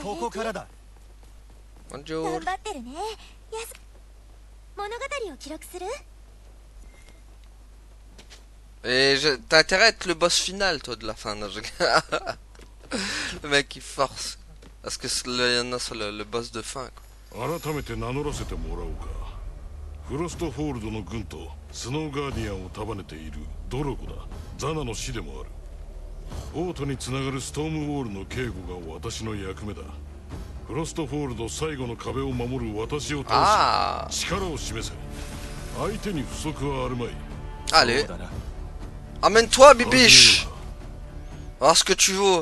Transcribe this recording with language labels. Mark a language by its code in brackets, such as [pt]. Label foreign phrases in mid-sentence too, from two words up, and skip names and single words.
[fr] Bonjour. Et t'as intérêt à être le boss final, toi, de la fin. Non, le mec il force. Parce que il y en a sur le boss de fin, quoi. [ja] 改めて名乗らせてもらおうか。フロストフォールドの軍とスノーガーディアンを束ねているドロゴだ。ザナの師でもある。フォートにつながるストームウォールの警護が私の役目だ。フロストフォールド最後の壁を守る私を倒し、力を示せ。相手に不足はあるまい。 [fr] Allez, amène-toi, bibiche. Alors ce que tu veux.